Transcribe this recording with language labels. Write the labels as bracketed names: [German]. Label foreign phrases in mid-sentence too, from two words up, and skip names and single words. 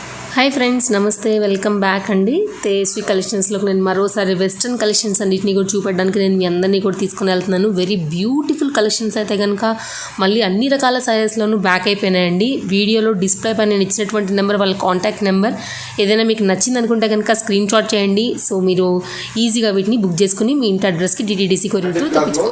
[English] Hi friends [Telugu] नमस्ते [English] welcome back [Telugu] अंडी तेजस्वी कलेक्शन्स లో నేను మరోసారి [English] western collections [Telugu] అన్నిటిని కూడా చూపడానికి నేను మీ అందరినీ కూడా తీసుకొని వెళ్తున్నాను. [English] very beautiful collections [Telugu] అయితే గనుక మళ్ళీ అన్ని రకాల సైజెస్ లోను బ్యాక్ అయిపోయినాయండి. వీడియోలో డిస్ప్లే పైన నేను ఇచ్చినటువంటి నెంబర్ వాళ్ళ [English] contact number, [Telugu] ఏదైనా మీకు నచ్చింది అనుకుంటే గనుక [English] screen shot [Telugu] చేయండి. సో మీరు ఈజీగా వీటిని బుక్ చేసుకుని మీ ఇంటి అడ్రస్ కి DTDC [English] courier through [Telugu] తెప్పించుకోవచ్చు.